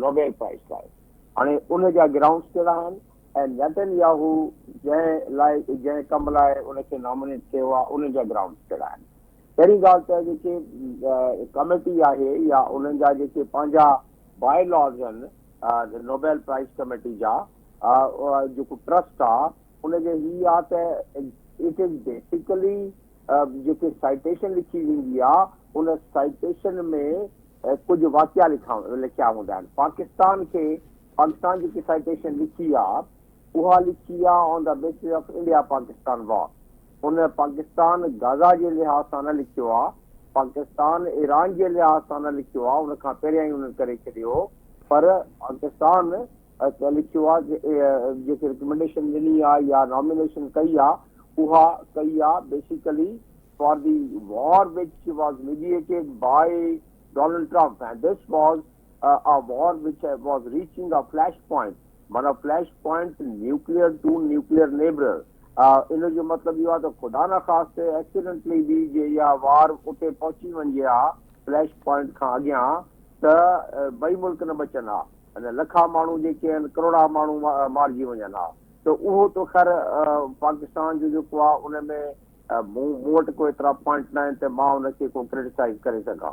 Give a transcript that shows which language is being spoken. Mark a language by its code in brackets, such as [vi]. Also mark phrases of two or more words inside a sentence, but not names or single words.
[sd] هاڻي ان جا گرائونڊس ڪهڙا آهن ۽ نيتن ياهو جنهن ڪم لاءِ ان کي نامينيٽ ڪيو آهي ان جا گرائونڊس ڪهڙا آهن. پهرين ڳالهه ته جيڪا ڪميٽي آهي يا انهن جا جيڪي پنهنجا بائي لاز آهن نوبيل پرائيز ڪميٽي جا جيڪو ٽرسٽ آهي ان جي هيءَ آهي ته [en] it is basically [sd] جيڪي سائيٽيشن لکي ويندي آهي ان سائيٽيشن ۾ ڪجهه واقعا لکيا هوندا آهن. پاڪستان جيڪا سائيٽيشن لکي آهي اها لکي آهي उहा लिखी आहे [en] on the basis of India Pakistan war. [sd] ان پاڪستان غزه جي لحاظ سان نه لکيو آهي، پاڪستان ايران جي لحاظ سان نه لکيو آهي، ان کان پهريان ئي انهن ڪري ڇڏيو، پر پاڪستان لکيو آهي جيڪي ريڪمينڊيشن ڏني آهي يا نامينيشن ڪئي آهي اها ڪئي آهي [en] basically for the war which was mediated by Donald Trump and this [sd] वॉज a war which was reaching a flashpoint, [en] माना flash point nuclear to nuclear neighbour. [sd] هن جو مطلب اهو آهي ته خدا نه خواسته ايڪسيڊنٽلي به جي يا وار اتي پهچي وڃي ها فليش پوائنٽ کان اڳيان ته ٻئي ملڪ نه بچن ها، ۽ لکا ماڻهو جيڪي آهن ڪروڙا ماڻهو مارجي وڃن ها. ته اهو ته خير پاڪستان جو جيڪو آهي ان ۾ مون وٽ ڪو ايترا پوائنٽ نه آهن ته مان ان کي ڪو ڪرٽيسائيز ڪري سگهان.